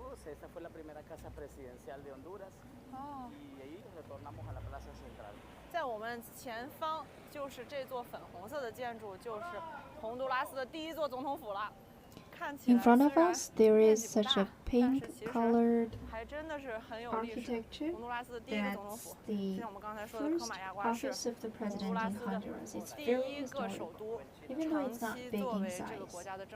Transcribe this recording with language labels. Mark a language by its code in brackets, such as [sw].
[es] Esta fue la primera casa presidencial de Honduras y ahí retornamos a la plaza central. [zh] 在我们前方就是这座粉红色的建筑，就是洪都拉斯的第一座总统府了。 [en] In front of us, there is such a pink-colored architecture. That's the first office of the president in Honduras. It's very historical, even though it's not big in size.